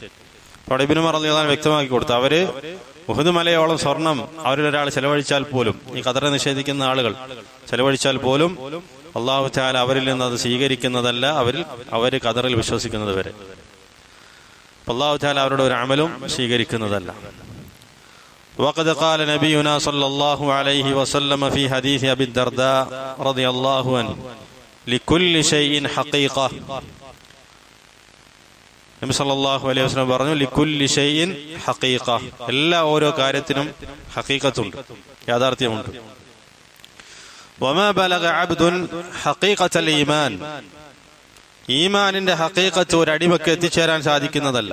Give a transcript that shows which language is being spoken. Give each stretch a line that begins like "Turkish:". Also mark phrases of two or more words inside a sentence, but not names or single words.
Malayalam: അവിടെ ഇബ്നു ഉമർ
Arabic: رضي الله عنه
Malayalam: വ്യക്തമാക്കി കൊടുത്തു, അവര് ഉഹുദ് മലയോളം സ്വർണം അവരിലൊരാൾ ചെലവഴിച്ചാൽ പോലും, ഈ ഖദറിനെ നിഷേധിക്കുന്ന ആളുകൾ ചെലവഴിച്ചാൽ പോലും
Arabic: الله تعالى
Malayalam: അവരിൽ നിന്ന് അത് സ്വീകരിക്കുന്നതല്ല, അവർ ഖദറിൽ വിശ്വസിക്കുന്നത് വരെ.
Arabic: الله تعالى
Malayalam: അവരുടെ ഒരു അമലും സ്വീകരിക്കുന്നതല്ല.
Arabic: وقد قال نبينا صلى الله عليه وسلم في حديث أبي الدرداء رضي الله عنه لكل شيء حقيقة.
Malayalam: നബി
Arabic: صلى الله عليه وسلم
Malayalam: പറഞ്ഞു,
Arabic: لكل شيء حقيقة,
Malayalam: എല്ലാ ഓരോ കാര്യത്തിനും ഹഖീഖത്തുണ്ട്, യാഥാർത്ഥ്യമുണ്ട്.
Arabic: وما بلغ عبد حقيقة الإيمان,
Malayalam: ഈമാനിന്റെ ഹഖീഖത്ത് ഒരു അടിമക്ക് എത്തിച്ചേരാൻ സാധിക്കുന്നതല്ല.